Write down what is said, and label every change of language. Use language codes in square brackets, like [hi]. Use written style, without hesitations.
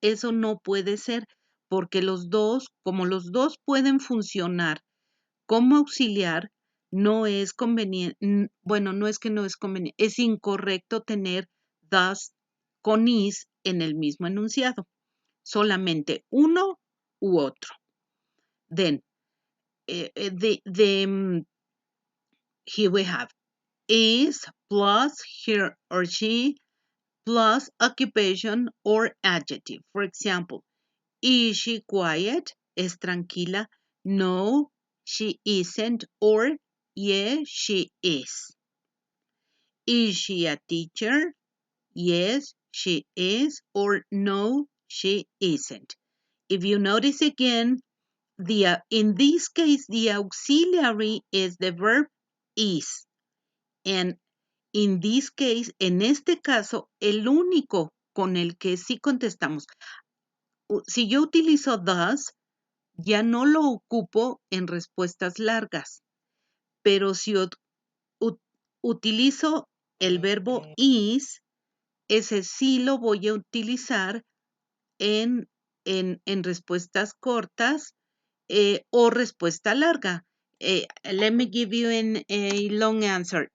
[es] Eso no puede ser porque los dos, como los dos pueden funcionar como auxiliar, no es conveniente, bueno, no es que no es conveniente, es incorrecto tener thus con is en el mismo enunciado. Solamente uno u otro. [en] Then, here we have is plus he or she plus occupation or adjective. For example, is she quiet? [es] ¿Es tranquila? No, [en] she isn't. Or, yes, she is. Is she a teacher? Yes, she is. Or, no, she isn't. If you notice again, in this case, the auxiliary is the verb is. And in this case, [es] en este caso, el único con el que sí contestamos. Si yo utilizo does, ya no lo ocupo en respuestas largas. Pero si utilizo el verbo is, ese sí lo voy a utilizar en respuestas cortas o respuesta larga. [en] Let me give you a long answer.